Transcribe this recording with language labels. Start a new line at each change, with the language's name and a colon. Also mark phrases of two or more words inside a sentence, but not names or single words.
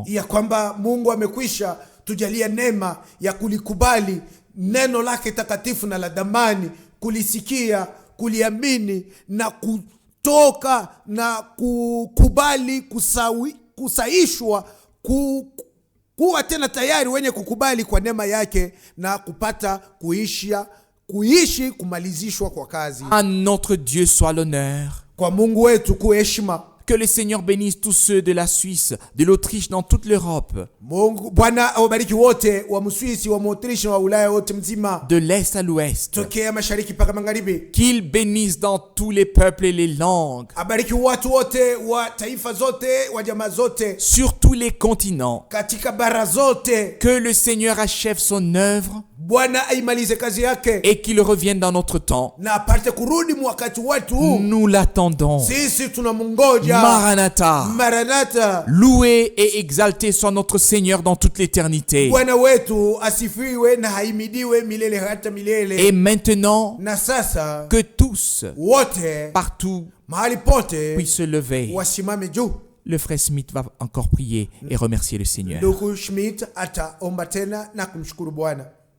Swahili: Ya kwamba Mungu amekwisha tujalia neema ya kulikubali neno lake takatifu na la damani, kulisikia, kuliamini na kutoka na kukubali kusaishwa, kuwa tena tayari wenye kukubali kwa neema yake na kupata kuishi kumalizishwa kwa kazi.
French: À notre Dieu soit l'honneur.
Swahili: Kwa Mungu wetu kuheshima.
French: Que le Seigneur bénisse tous ceux de la Suisse, de l'Autriche, dans toute l'Europe,
Swahili: Mungu Bwana awabariki wote wa Mswisi, wa Autriche, wa Ulaya wote mzima,
French: de l'Est à l'Ouest.
Swahili: tokea mashariki mpaka magharibi.
French: Qu'il bénisse dans tous les peuples et les langues,
Swahili: Abariki watu wote wa taifa zote, wa jamaa zote,
French: sur tous les continents.
Swahili: katika bara zote.
French: Que le Seigneur achève son œuvre
Swahili: Bwana aimalize kazi yake
French: et qu'il revienne dans notre temps.
Swahili: na apate kurudi wakati wetu.
French: Nous l'attendons.
Swahili: Sisi tunamungoja. Maranatha. Maranatha.
French: Loué et exalté soit notre Seigneur dans toute l'éternité.
Swahili: Bwana wetu asifiwe na haimidiwe milele hata milele.
French: Et maintenant,
Swahili: Na sasa
French: que tous,
Swahili: wote
French: partout,
Swahili: mahali pote
French: puissent se lever.
Swahili: wasimame juu.
French: Le frère Smith va encore prier et remercier le Seigneur.
Swahili: Ndugu Schmidt ataomba tena na kumshukuru Bwana.